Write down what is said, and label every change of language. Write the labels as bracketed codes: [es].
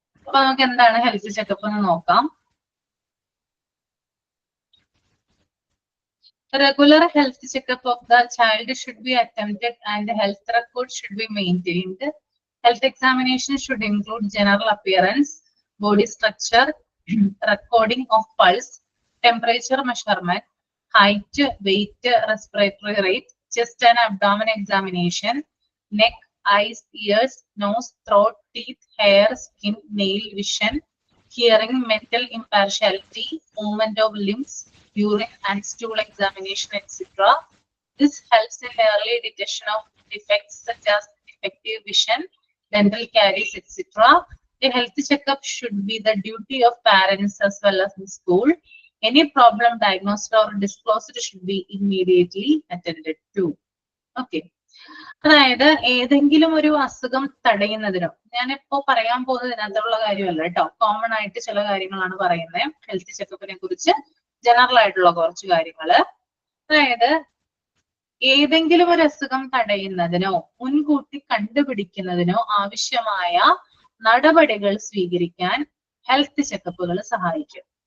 [ml] അപ്പൊ നമുക്ക് എന്താണ് ഹെൽത്ത് ചെക്കപ്പ് എന്ന് നോക്കാം. [en] Regular health checkup of the child should be attempted and the health record should be maintained. Health examination should include general appearance, body structure, recording of pulse, temperature measurement, height, weight, respiratory rate, chest and abdomen examination, neck, eyes, ears, nose, throat, teeth, hair, skin, nail, vision, hearing, mental impartiality, movement of limbs, urine and stool examination, etc. This helps in early detection of defects such as defective vision, dental caries, etc. A health checkup should be the duty of parents as well as the school. Any problem diagnosed or disclosed should be immediately attended to. Okay. [ml] അതായത് ഏതെങ്കിലും ഒരു അസുഖം തടയുന്നതിനോ, ഞാനിപ്പോ പറയാൻ പോകുന്നത് ഇതിനകത്തുള്ള കാര്യമല്ല കേട്ടോ, കോമൺ ആയിട്ട് ചില കാര്യങ്ങളാണ് പറയുന്നത് ഹെൽത്ത് ചെക്കപ്പിനെ കുറിച്ച്, ജനറൽ ആയിട്ടുള്ള കുറച്ച് കാര്യങ്ങള്. അതായത് ഏതെങ്കിലും ഒരു അസുഖം തടയുന്നതിനോ മുൻകൂട്ടി കണ്ടുപിടിക്കുന്നതിനോ ആവശ്യമായ നടപടികൾ സ്വീകരിക്കാൻ ഹെൽത്ത് ചെക്കപ്പുകൾ സഹായിക്കും.